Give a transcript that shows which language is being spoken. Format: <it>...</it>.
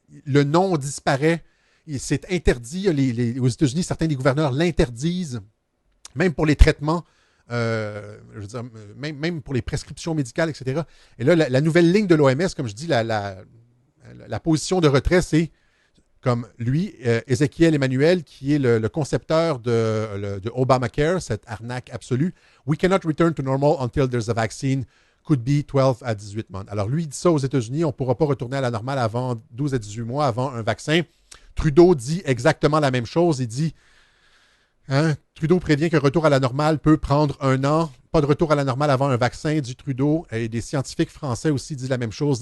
<fr>Le nom disparaît. C'est interdit. Aux États-Unis, certains des gouverneurs l'interdisent, même pour les traitements, je veux dire, même pour les prescriptions médicales, etc. Et là, la nouvelle ligne de l'OMS, comme je dis, la position de retrait, c'est comme lui, Ézéchiel Emmanuel, qui est le concepteur de Obamacare, cette arnaque absolue.</fr> <en>We cannot return to normal until there's a vaccine, could be 12</en> <fr>à</fr> <en>18 months.</en> <fr>Alors lui, il dit ça aux États-Unis, on ne pourra pas retourner à la normale avant 12 à 18 mois, avant un vaccin. Trudeau dit exactement la même chose. Il dit, Trudeau prévient qu'un retour à la normale peut prendre 1 an. Pas de retour à la normale avant un vaccin, dit Trudeau. Et des scientifiques français aussi disent la même chose.</fr>